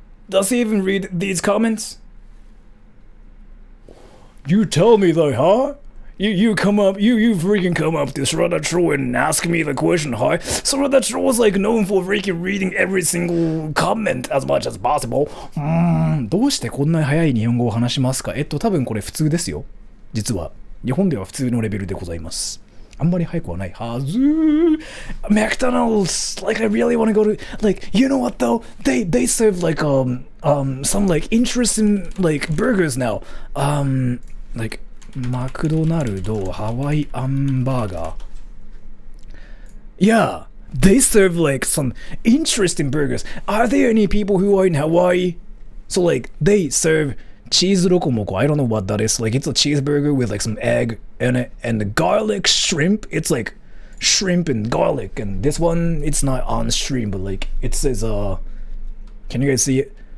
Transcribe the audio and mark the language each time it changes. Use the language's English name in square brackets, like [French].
[English] Does he even read these comments? You tell me though, huh? You freaking come up to Sradacho and ask me the question, huh? Sradacho was like known for freaking reading every single comment as much as possible. [Japanese] どうしてこんなに早い日本語を話しますか？多分これ普通ですよ。実は。日本では普通のレベルでございます。あんまり早くはないはず。 [English] McDonald's, like I really want to go to, like, you know what though? They serve like some like interesting like burgers now. Like マクドナルドハワイアンバーガー。 Yeah, they serve like some interesting burgers. Are there any people who are in Hawaii? So like they serve cheese rokomoko. I don't know what that is. Like it's a cheeseburger with like some egg in it and the garlic shrimp. It's like shrimp and garlic. And this one, it's not on stream, but like it says can you guys see it?